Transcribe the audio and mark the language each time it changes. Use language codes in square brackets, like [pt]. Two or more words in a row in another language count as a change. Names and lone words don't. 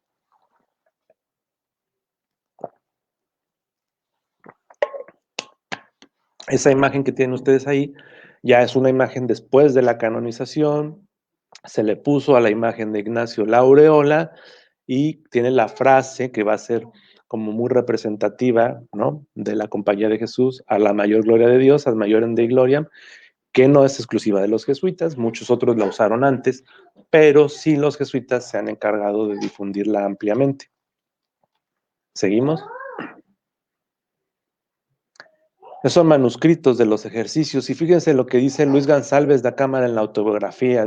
[es] Esa imagen que tienen ustedes ahí ya es una imagen después de la canonización. Se le puso a la imagen de Ignacio la aureola y tiene la frase que va a ser como muy representativa, ¿no?, de la compañía de Jesús: a la mayor gloria de Dios, [la] ad maiorem Dei gloriam, [es] que no es exclusiva de los jesuitas, muchos otros la usaron antes, pero sí los jesuitas se han encargado de difundirla ampliamente. ¿Seguimos? Esos son manuscritos de los ejercicios y fíjense lo que dice Luis González da Cámara en la autobiografía.